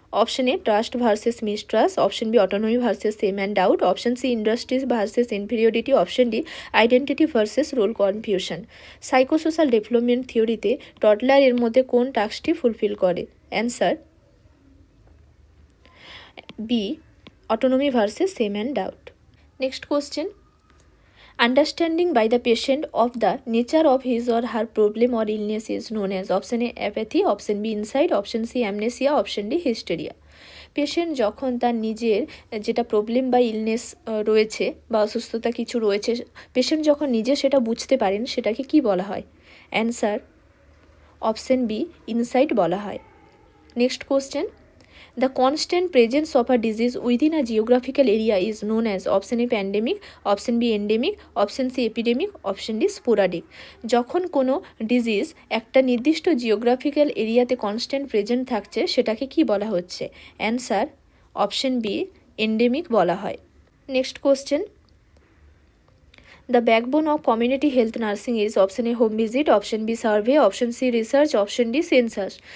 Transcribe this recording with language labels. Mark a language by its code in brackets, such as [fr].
[en] Option A trust versus mistrust, option B autonomy versus shame and doubt, option C industries versus inferiority, option D identity versus role confusion. [bn] Psychosocial development থিওরিতে টটলার এর মধ্যে কোন টাস্কটি fulfil করে? [en] Answer B, autonomy versus shame and doubt. Next question, understanding by the patient of the nature of his or her problem or illness is known as option A apathy, option B insight, option C amnesia, option D hysteria. [bn] Patient যখন তার নিজের যেটা problem বা illness রয়েছে বা অসুস্থতা কিছু রয়েছে, পেশেন্ট যখন নিজে সেটা বুঝতে পারেন সেটাকে কি বলা হয়? অ্যান্সার অপশন বি, ইনসাইট বলা হয়। [en] Next question, the constant presence of a disease within a geographical area is known as option A pandemic, option B endemic, option C epidemic, option D sporadic. [bn] যখন কোনো disease একটা নির্দিষ্ট geographical এরিয়াতে constant present থাকছে সেটাকে কি বলা হচ্ছে? অ্যান্সার অপশন বি, এন্ডেমিক বলা হয়। [en] Next question, the backbone of community health nursing is option A home visit, option B survey, option C research, option D census.